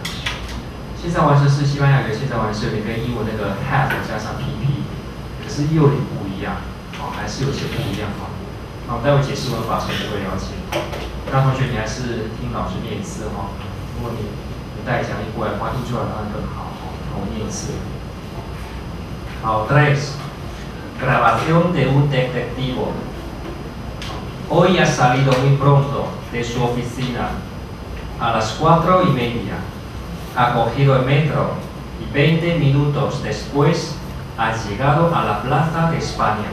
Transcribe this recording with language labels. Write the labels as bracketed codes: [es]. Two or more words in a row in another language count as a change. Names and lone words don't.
[zh] 现在完成式，西班牙语的现在完成式，你跟英文那个 have 加上 pp， 可是又有点不一样，哦，还是有些不一样哈。好，待会解释文法时就会了解。那同学你还是听老师念一次哈，如果你带讲义过来，发音出来当然更好哈。我念一次。 [es] 好 ，tres grabación de un detectivo. Hoy ha salido muy pronto de su oficina a las 4:30. Ha cogido el metro y 20 minutos después ha llegado a la Plaza de España.